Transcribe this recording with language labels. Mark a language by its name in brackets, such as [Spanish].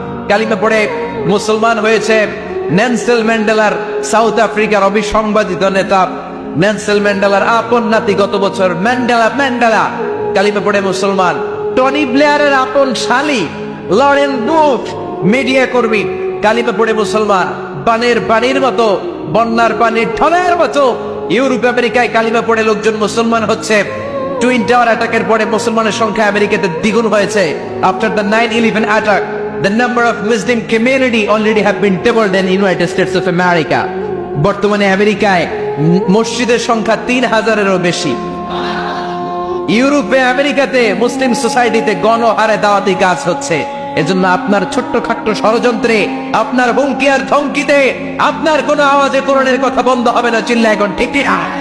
[Bangla] কালিমা পড়ে মুসলমান হয়েছে নেলসন ম্যান্ডেলার, সাউথ আফ্রিকার অবিসংবাদিত নেতা নেলসন ম্যান্ডেলার আপন নাতি গত বছর ম্যান্ডেলা কালিমা পড়ে মুসলমান। টনি ব্লেয়ারের আপন শালী লরেন বুথ, মিডিয়া কর্মী, কালিমা পড়ে মুসলমান, বানের পানির মতো, বন্যার পানির ঢলের মতো ইউরোপ আমেরিকায় কালিমা পড়ে লোকজন মুসলমান হচ্ছে। টুইন টাওয়ার অ্যাটাকের পরে মুসলমানের সংখ্যা আমেরিকাতে দ্বিগুণ হয়েছে। [English] After the 9/11 attack, the number of Muslim community already have been doubled in United States of America. [Bangla] বর্তমানে আমেরিকায় মসজিদের সংখ্যা 3000-এরও বেশি। ইউরোপে আমেরিকাতে মুসলিম সোসাইটিতে গণহারে দাওয়াতি কাজ হচ্ছে। এজন্য আপনার ছোট্ট খাট্ট ষড়যন্ত্রে, আপনার হুমকি আর ধমকিতে, আপনার কোনো আওয়াজে কোরআনের কথা বন্ধ হবে না। চিল্লা এখন ঠিক না।